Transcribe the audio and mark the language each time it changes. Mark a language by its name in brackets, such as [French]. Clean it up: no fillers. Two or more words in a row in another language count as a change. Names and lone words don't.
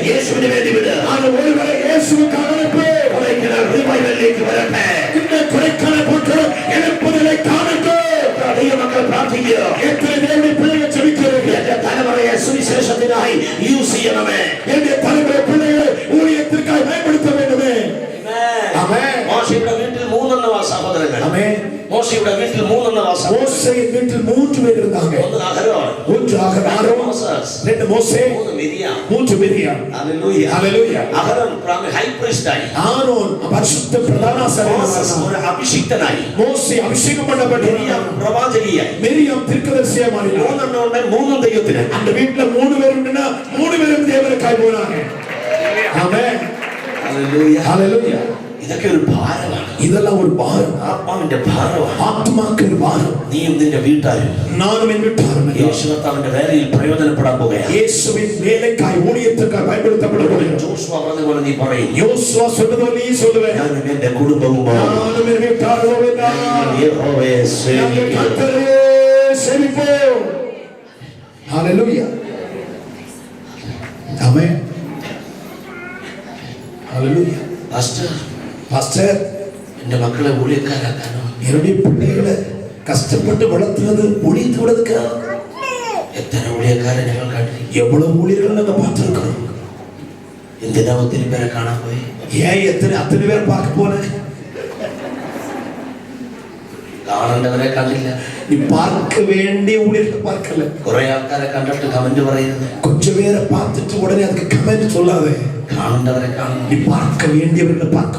[Malayalam] യേശുവിന് വേണ്ടി വിട്. [Tamil] அது ஒருவரை இயேசுவுக்காக அனுப்பு. [Malayalam] കുറയ്ക്കൽ റിവൈവലിലേക്ക് വരട്ടെ. [Tamil] இந்த குறைக்கால போட்டு எழுப்புதலை காணட்டும். [Malayalam] ദൈവമക്കൾ പ്രാർത്ഥിക്കുക. [Tamil] எத்தனை தேவனுடைய பிள்ளைகள் ஜெபிக்கிறார்கள். [Malayalam] എന്റെ തലമുറയെ സുവിശേഷത്തിനായി യൂസ് ചെയ്യണമേ. [Tamil] என்னுடைய தலைமுறை பிள்ளைகளை ஊழியத்திற்காக பயன்படுத்த வேண்டுமே. ஆமென். [Malayalam] മോശയുടെ വീട്ടിൽ 3 സഹോദരങ്ങൾ. [Tamil] ஆமென். [Malayalam] മോശയുടെ വീട്ടിൽ 3 സഹോദരങ്ങൾ. [Tamil] மோசேயின் வீட்டில் 3 பேர் இருந்தாங்க. [Malayalam] ഒന്ന് അഹരോൻ, [Tamil] 1 ஆரோன், [Malayalam] മോസസ്, [Tamil] 2 மோசே, [Malayalam] 3 മിരിയാം. [Tamil] 3 மிரியாம். [Malayalam] ഹല്ലേലൂയ. [Tamil] ஹalleluya. [Malayalam] അഹരോൻ [English] high priest [Malayalam] ആയി. [Tamil] ஆரோன் பரிசுத்த பிரதான [Malayalam] മോസസ് [Tamil] ஆசாரியனானான். [Malayalam] ഒരു അഭിഷിക്തനായി. [Tamil] மோசே அபிஷேகம் பண்ணப்பட்டான். [Malayalam] മിരിയാം പ്രവാചകിയായി. [Tamil] மிரியாம் தீர்க்கதரிசியாய் மாறினாள். [Malayalam] 3 ഉണ്ട്, 3 ദൈവത്തിന്. [Tamil] அந்த வீட்ல 3 பேர் உண்டுனா 3 பேரும் தேவனுக்காய் போனாங்க. ஆமென். [Malayalam] ഹല്ലേലൂയ. [Tamil] ஹalleluya. [Malayalam] ഇതൊക്കെ ഒരു ഭാരമാണ്. [Tamil] இதெல்லாம் ஒரு பாரம். [Malayalam] ആത്മാവിന്റെ ഭാരമാണ്. [Tamil] ஆத்மாக்கு ஒரு பாரம். [Malayalam] നീയും നിന്റെ വീട്ടാരും [Tamil] நானும் என் வீட்டாரும் [Malayalam] യേശു കർത്താവിന്റെ വേലയിൽ പ്രയോജനപ്പെടാൻ പോകുകയാണ്. [Tamil] இயேசுவின் வேலைக்காய் ஊழியத்திற்காய் பயன்படுத்தப்பட போகிறோம். [Malayalam] ജോഷുവ പറഞ്ഞതുപോലെ നീ പറയും, [Tamil] யோசுவா சொன்னது நீ சொல்லுவேன். [Malayalam] ഞാനും എന്റെ കുടുംബവുമാണ് [Tamil] நானும் என் வீட்டாரும் [Malayalam] യഹോവയെ [Tamil] நாங்கள் [Malayalam] സേവിക്കും. [Tamil] கர்த்தரை சேவிப்போம். ஹalleluya. ஆமென். ஹalleluya. பாஸ்டர், [Malayalam] എന്റെ മക്കളെ ഊഴിയക്കാരാക്കാനോ? [Tamil] என்னுடைய பிள்ளைகளை கஷ்டப்பட்டு வளர்த்துறது ஊழியத்து விடுறதுக்கா? [Malayalam] എത്ര ഊഴിയക്കാരെ ഞങ്ങൾ കണ്ടിരിക്കും. [Tamil] எவ்வளவு ஊழியர்கள் நாங்க பார்த்திருக்கிறோம். [Malayalam] എന്തിനാ ഒത്തിരി പേരെ കാണാൻ പോയി? [Tamil] ஏன் அத்தனை பேர் பார்க்க போனேன்? [Malayalam] കാണേണ്ടവരെ കണ്ടില്ല. [Tamil] நீ பார்க்க வேண்டிய ஊழியர்கள் பார்க்கல. [Malayalam] കുറെ ആൾക്കാരെ കണ്ടിട്ട് കമന്റ് പറയുന്നത്. [Tamil] கொஞ்சம் பேரை பார்த்துட்டு உடனே அதுக்கு கமெண்ட் சொல்லாதே. [Malayalam] കാണേണ്ടവരെ കാണണം. [Tamil] நீ பார்க்க வேண்டியவர்களை பார்க்கணும்.